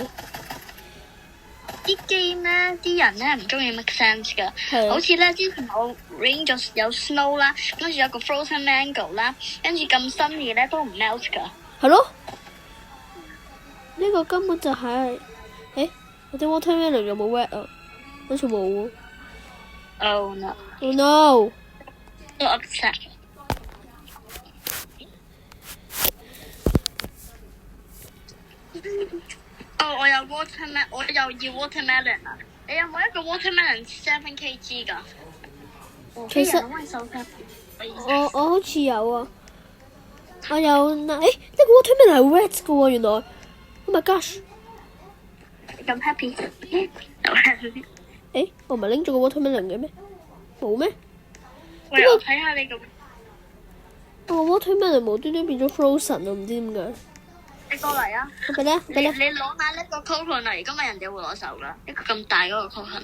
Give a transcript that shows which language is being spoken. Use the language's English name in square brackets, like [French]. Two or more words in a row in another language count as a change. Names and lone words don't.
[Cantonese] 啲 game 咧，啲人咧唔中意 [English] make sense [Cantonese] 噶。好似咧之前我 rain 咗有 snow 啦，跟住有個 [English] frozen mango [Cantonese] 啦，跟住咁新嘅咧都唔 melt 噶。係咯。呢個根本就係，我啲 watermelon 有冇 wet 啊？好似冇喎。 [English] Oh no! Oh no! So upset. [Cantonese] 我有 watermelon， 我又要 watermelon 啊！你有冇一個 watermelon 7 kg 噶？其實我好似有啊，我有呢個 watermelon 係 wet 嘅喎， [English] 原來。Oh my gosh！ [Cantonese] 咁 happy？我唔係拎咗個 watermelon 嘅咩？冇咩？喂，我睇下你個。 watermelon 無端端變咗 frozen 啊！唔知點解。你過嚟啊！俾你啊！俾你攞下呢個 coconut，今日人哋會攞手噶，一個咁大嗰個 coconut。